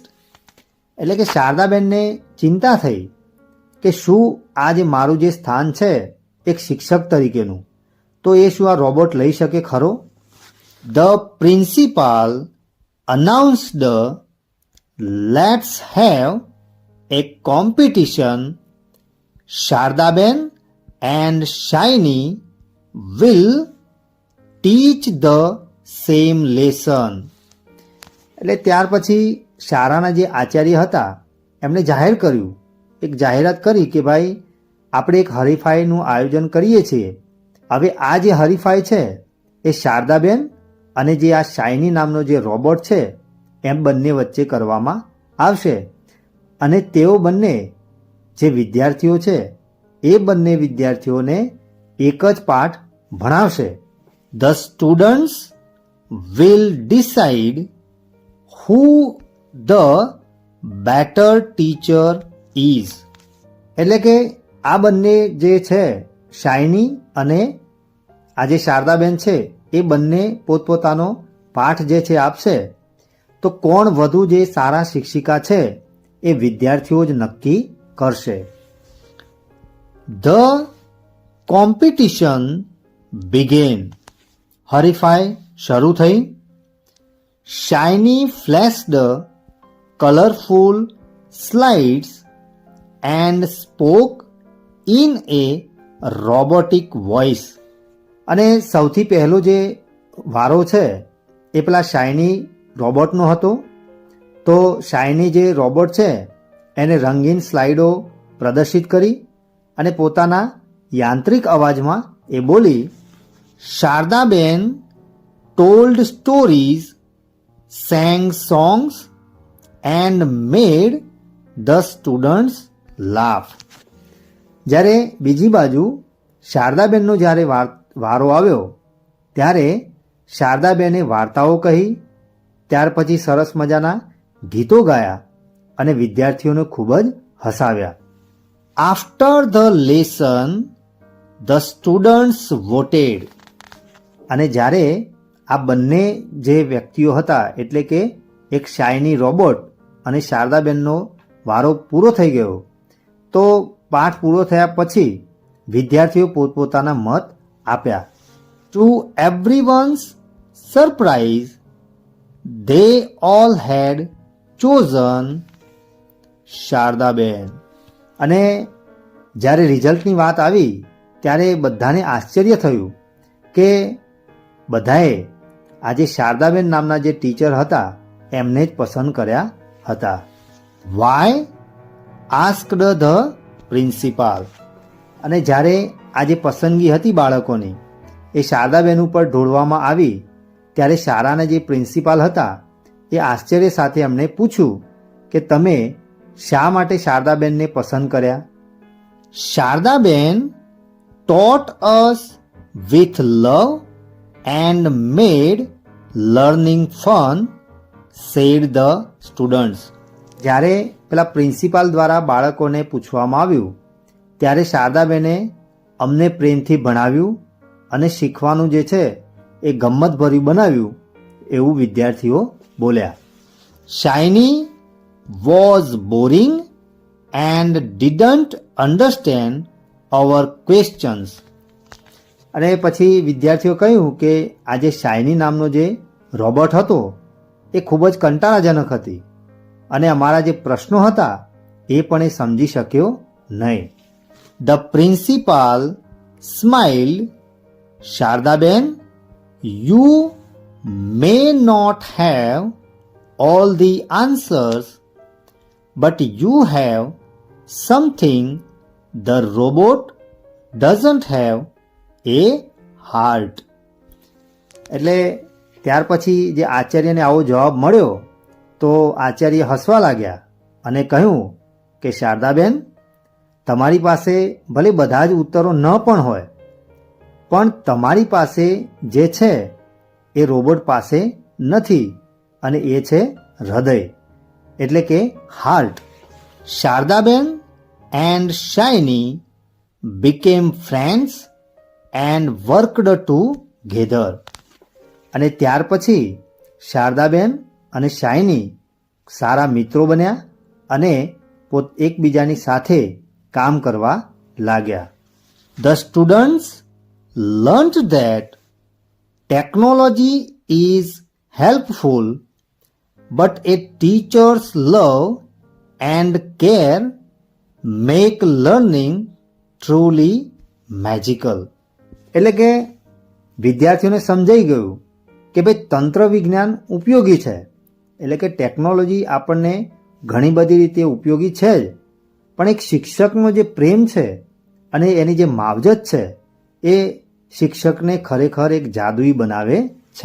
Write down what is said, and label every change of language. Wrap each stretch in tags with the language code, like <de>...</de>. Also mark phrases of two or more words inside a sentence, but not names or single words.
<gu>એટલે કે શારદાબેનને ચિંતા થઈ કે શું આ જે મારું જે સ્થાન છે એક શિક્ષક તરીકેનું, તો એ શું આ રોબોટ લઈ શકે ખરો.</gu> <en>The principal announced, let's have a competition, Shardaben and Shiny will teach the same lesson.</en> <gu>એટલે ત્યાર પછી શાળાના જે આચાર્ય હતા એમણે જાહેર કર્યું, એક જાહેરાત કરી કે ભાઈ આપણે એક હરીફાઈનું આયોજન કરીએ છીએ. હવે આ જે હરીફાઈ છે એ શારદાબેન અને જે આ શાઇની નામનો જે રોબોટ છે એમ બંને વચ્ચે કરવામાં આવશે અને તેઓ બંને જે વિદ્યાર્થીઓ છે એ બંને વિદ્યાર્થીઓને એક જ પાઠ ભણાવશે.</gu> <en>The students will decide who the better teacher is.</en> <gu>એટલે કે આ બંને જે છે શાઇની અને આ જે શારદાબેન છે એ બંને પોતપોતાનો પાઠ જે છે આપશે, તો કોણ વધુ જે સારા શિક્ષિકા છે એ વિદ્યાર્થીઓ જ નક્કી કરશે.</gu> <en>The competition began.</en> <gu>હરીફાઈ શરૂ થઈ.</gu> <en>Shiny flashed colorful slides and spoke in a robotic voice.</en> <gu>અને સૌથી પહેલો જે વારો છે એ પેલા શાઇની રોબોટનો હતો. તો શાઇની જે રોબોટ છે એને રંગીન સ્લાઇડો પ્રદર્શિત કરી અને પોતાના યાંત્રિક અવાજમાં એ બોલી, શારદાબેન</gu> <en>told stories, sang songs and made the students laugh.</en> <gu>જ્યારે બીજી બાજુ શારદાબેનનો જ્યારે વારો આવ્યો ત્યારે શારદાબેને વાર્તાઓ કહી, ત્યાર પછી સરસ મજાના ગીતો ગાયા અને વિદ્યાર્થીઓને ખૂબ જ હસાવ્યા.</gu> <en>After the lesson the students voted.</en> <gu>અને જ્યારે આ બંને જે વ્યક્તિઓ હતા એટલે કે એક શાઇની રોબોટ અને શારદાબેનનો વારો પૂરો થઈ ગયો, તો પાઠ પૂરો થયા પછી વિદ્યાર્થીઓ પોતપોતાના મત આપ્યા.</gu> <en>To everyone's surprise they all had chosen શારદાબેન.</en> <gu>અને જ્યારે રિઝલ્ટની વાત આવી ત્યારે બધાને આશ્ચર્ય થયું કે બધાએ આજે શારદાબેન નામના જે ટીચર હતા એમને જ પસંદ કર્યા હતા.</gu> <en>Why asked the principal.</en> <gu>અને જ્યારે આ જે પસંદગી હતી બાળકોની એ શારદાબેન ઉપર ઢોળવામાં આવી ત્યારે શાળાના જે પ્રિન્સિપાલ હતા એ આશ્ચર્ય સાથે એમને પૂછ્યું કે તમે શા માટે શારદાબેનને પસંદ કર્યા.</gu> <en>શારદાબેન taught us with love and made learning fun, said the students.</en> <gu>જ્યારે પેલા પ્રિન્સિપાલ દ્વારા બાળકોને પૂછવામાં આવ્યું ત્યારે શારદાબેને અમને પ્રેમથી ભણાવ્યું અને શીખવાનું જે છે એ ગમ્મતભર્યું બનાવ્યું એવું વિદ્યાર્થીઓ બોલ્યા.</gu> <en>શાઇની was boring and didn't understand our questions.</en> <gu>અને પછી વિદ્યાર્થીઓ કહ્યું કે આ જે શાઇની નામનો જે રોબોટ હતો એ ખૂબ જ કંટાળાજનક હતી અને અમારા જે પ્રશ્નો હતા એ પણ એ સમજી શક્યો નહીં.</gu> <en>The principal smiled. શારદાબેન, you may not have all the answers, but you have something the robot doesn't have, a heart.</en> <gu>એટલે ત્યાર પછી જે આચાર્યને આવો જવાબ મળ્યો તો આચાર્ય હસવા લાગ્યા અને કહ્યું કે શારદાબેન, તમારી પાસે ભલે બધા જ ઉત્તરો ન પણ હોય, પણ તમારી પાસે જે છે એ રોબોટ પાસે નથી અને એ છે હૃદય એટલે કે હાર્ટ.</gu> <en>શારદાબેન એન્ડ શાઇની became friends and worked together.</en> <gu>અને ત્યાર પછી શારદાબેન અને શાઇની સારા મિત્રો બન્યા અને એકબીજાની સાથે કામ કરવા લાગ્યા.</gu> <en>The students learned that technology is helpful, but a teacher's love and care make learning truly magical.</en> <gu>એટલે કે વિદ્યાર્થીઓને સમજાઈ ગયું કે ભાઈ તંત્ર વિજ્ઞાન ઉપયોગી છે, એટલે કે ટેકનોલોજી આપણને ઘણી બધી રીતે ઉપયોગી છે જ, પણ એક શિક્ષકનો જે પ્રેમ છે અને એની જે માવજત છે એ શિક્ષકને ખરેખર એક જાદુઈ બનાવે છે.</gu>